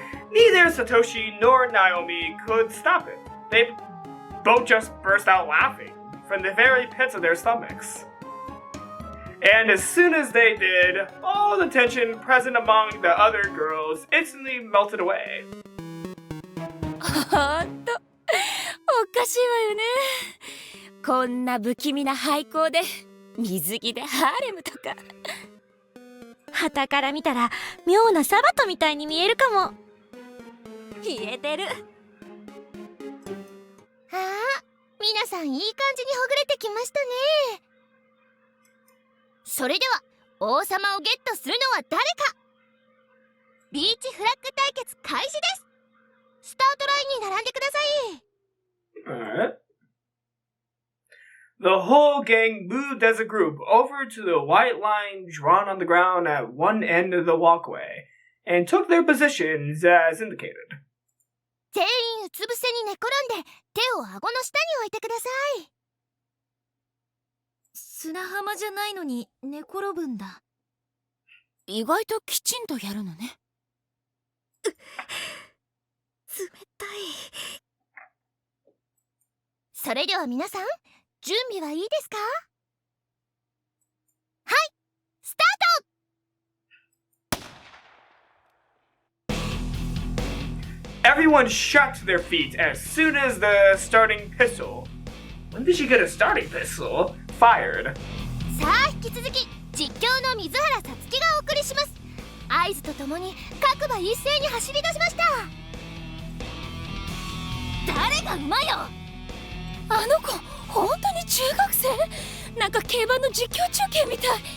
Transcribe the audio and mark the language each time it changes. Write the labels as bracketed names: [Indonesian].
[English] Neither Satoshi nor Naomi could stop it. They both just burst out laughing from the very pits of their stomachs. And as soon as they did, all the tension present among the other girls instantly melted away. [Japanese] ほんとおかしいわよね。こんな不気味な廃校で水着でハーレムとか。旗から見たら妙なサバトみたいに見えるかも。言えてる。ああ、皆さんいい感じにほぐれてきましたね。それでは王様をゲットするのは誰か。ビーチフラッグ対決開始です。スタートラインに並んでください。 [English] Alright. The whole gang moved as a group over to the white line drawn on the ground at one end of the walkway and took their positions as indicated. [Japanese] 全員うつ伏せに寝転んで手を顎の下に置いてください。砂浜じゃないのに寝転ぶんだ。意外ときちんとやるのね。冷たい。それでは皆さん、準備はいいですか？はい、スタート！ [English] Everyone shot to their feet as soon as the starting pistol. When did she get a starting pistol? Fired. [Japanese] さあ引き続き実況の水原さつきがお送りします。合図とともに各馬一斉に走り出しました。誰が馬よ。あの子本当に中学生？なんか競馬の実況中継みたい。